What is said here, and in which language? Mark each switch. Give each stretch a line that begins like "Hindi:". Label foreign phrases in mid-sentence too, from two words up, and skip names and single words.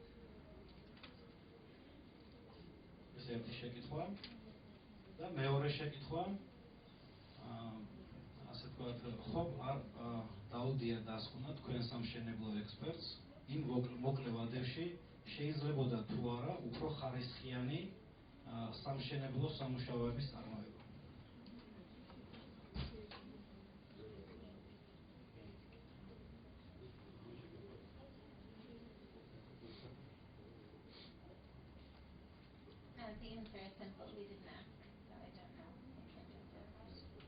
Georgian: ეს ერთი შეკითხვა და მეორე შეკითხვა ასე ვთქვათ, ხო არ დაუდია დასკვნა თქვენ სამშენებლო ექსპერტს იმ მოკლე ვადებში შეიძლებოდა თუ არა უფრო ხარისხიანი სამშენებლო სამუშაოების წარმოება.
English: The answer is simple. We didn't ask, so I don't know. I can't answer that question.